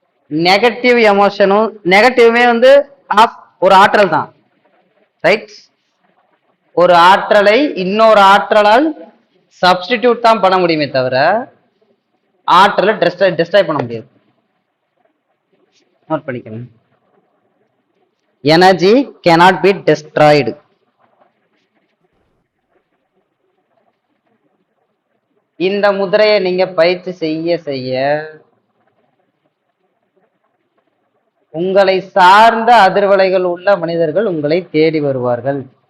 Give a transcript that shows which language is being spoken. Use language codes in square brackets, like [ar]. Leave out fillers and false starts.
[ta] Negative எமோஷனும் நெகட்டிவ்மே வந்து ஒரு ஆற்றல் தான். ரைட்? ஒரு ஆற்றலை இன்னொரு ஆற்றலால் சப்ஸ்டிடியூட் தான் பண்ண முடியுமே தவிர ஆற்றலை டிஸ்ட்ராய் பண்ண முடியாது. நோட் பண்ணிக்கணும். [en] Energy cannot be destroyed. [ta] இந்த முதிரையை நீங்க பயிற்சி செய்ய செய்ய உங்களை சார்ந்த அதிர்வலைகள் உள்ள மனிதர்கள் உங்களை தேடி வருவார்கள்.